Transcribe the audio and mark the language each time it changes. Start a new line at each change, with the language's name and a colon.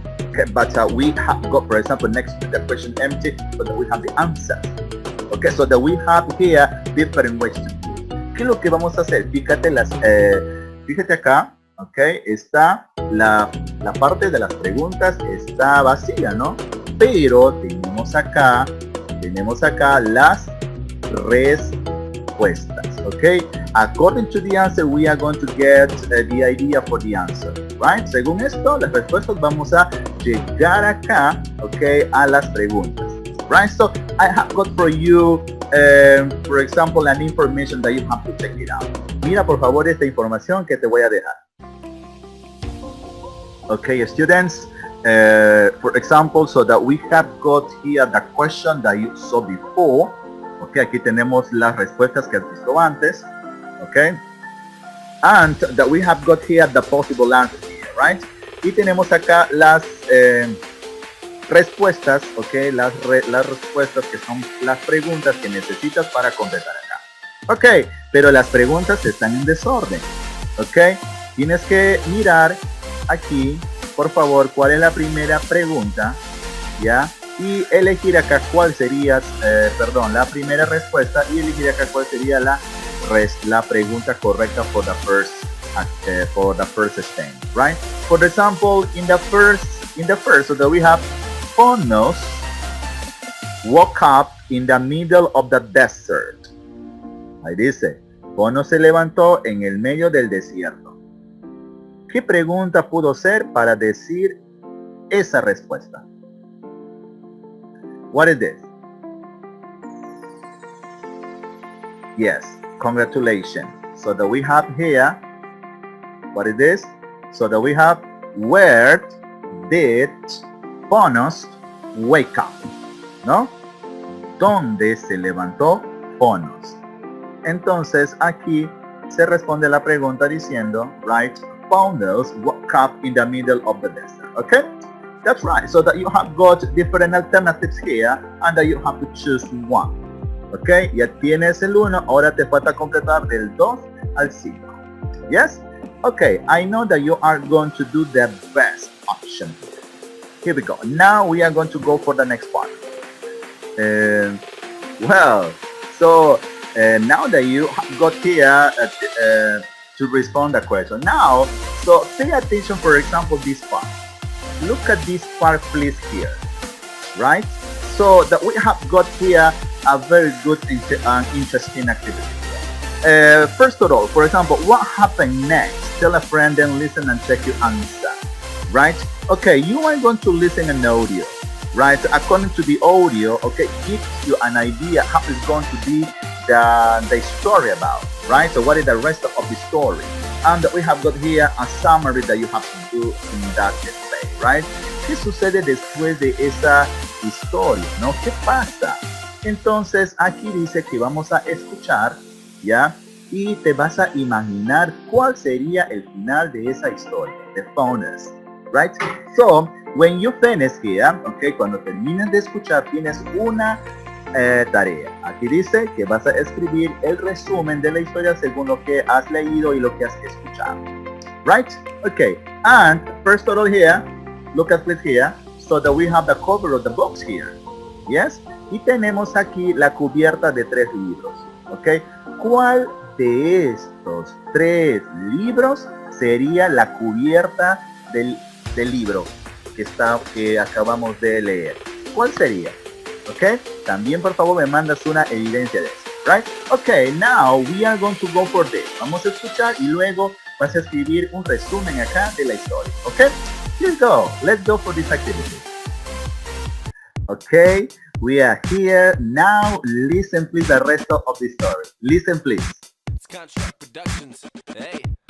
English: Okay, but we have got, for example, next to the question empty, so that we have the answer. Okay, so that we have here different ways to do.
Spanish: ¿Qué es lo que vamos a hacer? Fíjate acá. Ok, está la parte de las preguntas está vacía, ¿no? Pero tenemos acá las respuestas, ok?
English: According to the answer, we are going to get the idea for the answer, right?
Spanish: Según esto, las respuestas vamos a llegar acá, ok, a las preguntas, right?
English: So, I have got for you, for example, an information that you have to check it out.
Spanish: Mira, por favor, esta información que te voy a dejar.
English: Okay, students, for example, so that we have got here the question that you saw before.
Spanish: Okay, aquí tenemos las respuestas que has visto antes.
English: Okay, and that we have got here the possible answers here, right?
Spanish: Y tenemos acá las respuestas, okay, las respuestas que son las preguntas que necesitas para completar acá. Okay, pero las preguntas están en desorden. Okay, tienes que mirar aquí, por favor, cuál es la primera pregunta, ¿ya? Y elegir acá cuál sería, la primera respuesta y elegir acá cuál sería la pregunta correcta
English: for the first stage,
Spanish: right?
English: For example, in the first, so that we have Phonos woke up in the middle of the desert.
Spanish: Ahí dice, Phonos se levantó en el medio del desierto. ¿Qué pregunta pudo ser para decir esa respuesta?
English: What is this? Yes, congratulations. So that we have here, what is this? So that we have, where did Phonos wake up?
Spanish: ¿No? ¿Dónde se levantó Phonos? Entonces aquí se responde la pregunta diciendo,
English: right, Phonos woke up in the middle of the desert. Okay? That's right. So that you have got different alternatives here and that you have to choose one. Okay?
Spanish: Ya tienes el 1, ahora te falta completar del 2 al 5.
English: Yes? Okay, I know that you are going to do the best option. Here we go. Now we are going to go for the next part. Well, so now that you got here to respond the question. Now, so pay attention, for example, this part. Look at this part, please, here. Right? So that we have got here a very good and interesting activity. First of all, for example, what happened next? Tell a friend and listen and check your answer. Right? Okay, you are going to listen an audio. Right? According to the audio, okay, gives you an idea how it's going to be the story about. Right? So what is the rest of the story? And we have got here a summary that you have to do in that display. Right?
Spanish: ¿Qué sucede después de esa historia? ¿No? ¿Qué pasa? Entonces aquí dice que vamos a escuchar, ¿ya? Y te vas a imaginar cuál sería el final de esa historia, the Phonos, right?
English: So, when you finish here, okay,
Spanish: cuando termines de escuchar, tienes una tarea. Aquí dice que vas a escribir el resumen de la historia según lo que has leído y lo que has escuchado, right?
English: Okay, and first of all here, look at this here, so that we have the cover of the box here, yes?
Spanish: Y tenemos aquí la cubierta de 3 libros, ok. ¿Cuál de estos 3 libros sería la cubierta del libro que acabamos de leer? ¿Cuál sería? Ok. También por favor me mandas una evidencia de eso, right?
English: Ok, now we are going to go for this.
Spanish: Vamos a escuchar y luego vas a escribir un resumen acá de la historia, ok.
English: Here we go. Let's go for this activity. Okay, we are here. Now listen please the rest of the story. Listen please. It's Construct Productions. Hey.